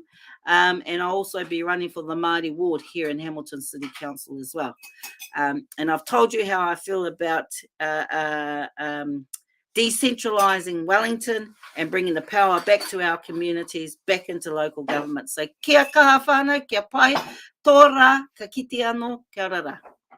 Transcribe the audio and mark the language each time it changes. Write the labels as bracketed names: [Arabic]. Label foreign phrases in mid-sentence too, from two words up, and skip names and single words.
[English] And I'll also be running for the Māori ward here in Hamilton City Council as well. And I've told you how I feel about decentralising Wellington and bringing the power back to our communities, back into local government. [Māori] So kia kaha whānau, kia pai, tō rā, ka kite anō, kia rara.